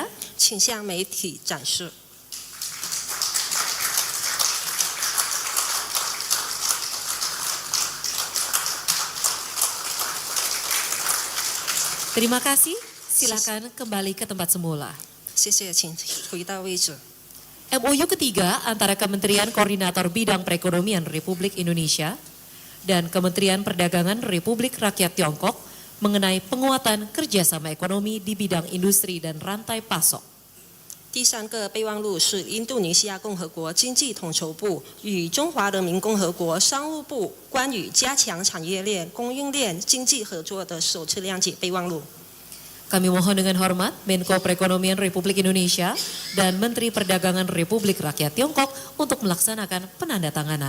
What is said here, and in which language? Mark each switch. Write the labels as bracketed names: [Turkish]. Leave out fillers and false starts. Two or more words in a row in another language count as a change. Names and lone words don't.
[Chinese] 请向媒体展示。 [Indonesian] Terima kasih. Silakan kembali ke tempat semula. [Chinese] 谢谢，请回到位置。 [Indonesian] MOU ketiga antara Kementerian Koordinator Bidang Perekonomian Republik Indonesia dan Kementerian Perdagangan Republik Rakyat Tiongkok mengenai penguatan kerjasama ekonomi di bidang industri dan rantai pasok. [Chinese] 第3个备忘录是印度尼西亚共和国经济统筹部与中华人民共和国商务部关于加强产业链、供应链经济合作的首次谅解备忘录。 [Indonesian] Kami mohon dengan hormat Menko Perekonomian Republik Indonesia dan Menteri Perdagangan Republik Rakyat Tiongkok untuk melaksanakan penandatanganan.